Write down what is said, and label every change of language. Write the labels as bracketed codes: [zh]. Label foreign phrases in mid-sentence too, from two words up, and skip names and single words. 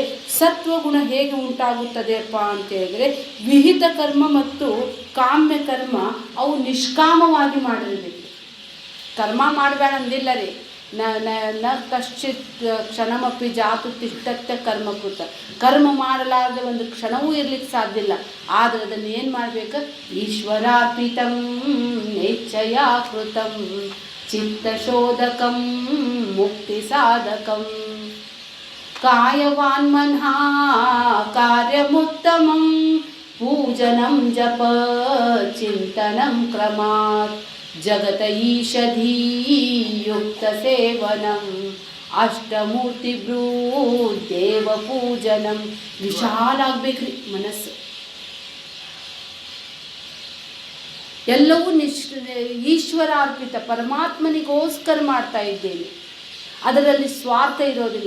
[kn] ಸತ್ವಗುಣ ಹೇಗೆ ಉಂಟಾಗುತ್ತದೆಯಪ್ಪ ಅಂತ ಹೇಳಿದರೆ, ವಿಹಿತ ಕರ್ಮ ಮತ್ತು ಕಾಮ್ಯ ಕರ್ಮ ಅವು ನಿಷ್ಕಾಮವಾಗಿ ಮಾಡಿರಬೇಕು. ಕರ್ಮ ಮಾಡಬೇಡ ಅಂದಿಲ್ಲ ರೀ. [sa] ನ ಕಶ್ಚಿತ್ ಕ್ಷಣಮಪಿ ಜಾತು ತಿಷ್ಟತ್ಯ ಕರ್ಮಕೃತ, [kn] ಕರ್ಮ ಮಾಡಲಾರದೆ ಒಂದು ಕ್ಷಣವೂ ಇರ್ಲಿಕ್ಕೆ ಸಾಧ್ಯ ಇಲ್ಲ. ಆದರೆ ಅದನ್ನು ಏನು ಮಾಡಬೇಕು, [sa] ಈಶ್ವರಾರ್ಪಿತಂ ನೇಚ್ಛಯ ಕೃತಂ ಚಿತ್ತಶೋಧಕಂ ಮುಕ್ತಿ ಸಾಧಕಂ ಕಾಯವಾನ್ ಮನಃ ಕಾರ್ಯಮುತ್ತಮಂ ಪೂಜನಂ ಜಪ ಚಿಂತನಂ ಕ್ರಮಾತ್ ಜಗತ ಈಷಧೀ ಯುಕ್ತ ಸೇವನಂ ಅಷ್ಟಮೂರ್ತಿ ಭ್ರೂ ದೇವ ಪೂಜನಂ. [kn] ವಿಶಾಲ ಆಗ್ಬೇಕ್ರಿ ಮನಸ್ಸು. ಎಲ್ಲವೂ ಈಶ್ವರಾರ್ಪಿತ, ಪರಮಾತ್ಮನಿಗೋಸ್ಕರ ಮಾಡ್ತಾ ಇದ್ದೇನೆ. ಅದರಲ್ಲಿ ಸ್ವಾರ್ಥ ಇರೋದಿಲ್ಲ.